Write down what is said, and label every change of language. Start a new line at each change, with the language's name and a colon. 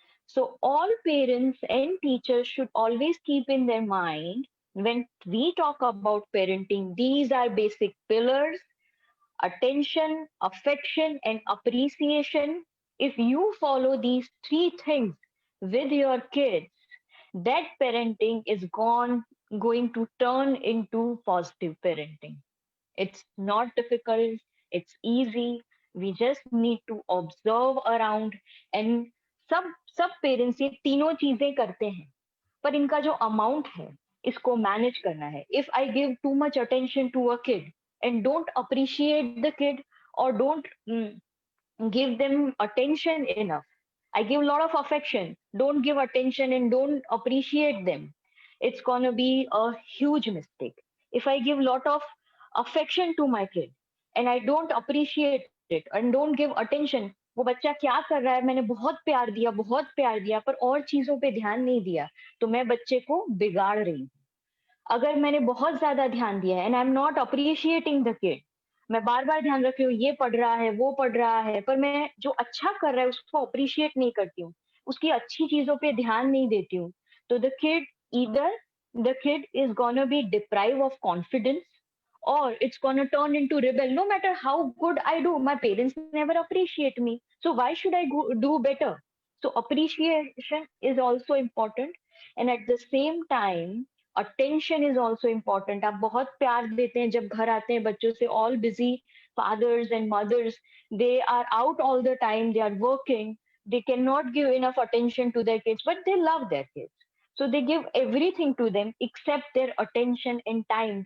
English: So all parents and teachers should always keep in their mind, when we talk about parenting, these are basic pillars: attention, affection, and appreciation. If you follow these three things with your kids, that parenting is going to turn into positive parenting. It's not difficult, it's easy. We just need to observe around, and
Hindi: सब सब parents ये तीनों चीजें करते हैं, पर इनका जो अमाउंट है इसको मैनेज करना है.
English: If I give too much attention to a kid and don't appreciate the kid, or don't give them attention enough. I give a lot of affection, don't give attention and don't appreciate them. It's gonna be a huge mistake. If I give a lot of affection to my kid and I don't appreciate it and don't give attention,
Hindi: वो बच्चा क्या कर रहा है, मैंने बहुत प्यार दिया पर और चीजों पे ध्यान नहीं दिया, तो मैं बच्चे को बिगाड़ रही हूँ. अगर मैंने बहुत ज्यादा ध्यान दिया है
English: and I am not appreciating the kid,
Hindi: मैं बार बार ध्यान रख रही हूँ ये पढ़ रहा है वो पढ़ रहा है, पर मैं जो अच्छा कर रहा है उसको अप्रिशिएट नहीं करती हूँ, उसकी अच्छी चीजों पे ध्यान नहीं देती हूँ, तो
English: The kid either the kid is gonna be deprive of confidence, or it's gonna turn into rebel. No matter how good I do, my parents never appreciate me, so why should I do better? So appreciation is also important, and at the same time attention is also important.
Hindi: आप बहुत प्यार देते हैं, जब घर आते हैं बच्चों से,
English: all busy fathers and mothers, they are out all the time, they are working, they cannot give enough attention to their kids, but they love their kids, so they give everything to them except their attention and time.